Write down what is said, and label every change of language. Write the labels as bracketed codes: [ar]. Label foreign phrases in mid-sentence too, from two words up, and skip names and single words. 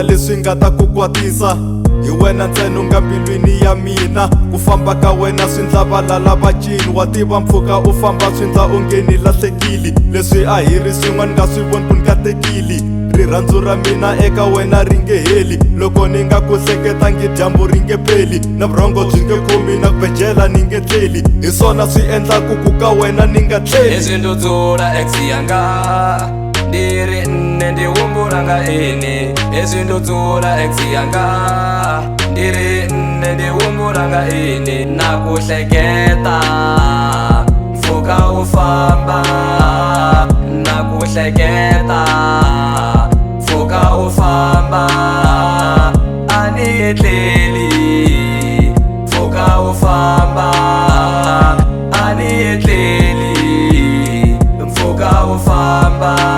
[ts] leswi nga ta ku kwatisa hi wena ntsena u nga mbilwini ya mina ku famba ka wena swi ndla valala va cini wa tiva mpfhuka u famba swi ndla onge ni lahlekili leswi a hi ri swin'wana nga swi voni ku ni katekili rirhandzu ra mina eka wena ri nge heli loko ni nga ku hleketangi dyambu ri nge peli na vurhongo byi nge khomi na ku bejela ni nge tleli hi swona swi endlaku ku ka wena ni nga tleli [ve] leswi ndudzula ex yanga ndi ri nne ndi humbula nga ini leswi ndudzula ex yanga ndi ri nne ndi humbula nga ini [ts] na ku hleketa mpfhuka u famba na ku hleketa mpfhuka u famba a ni tleli mpfhuka u famba a ni tleli mpfhuka u famba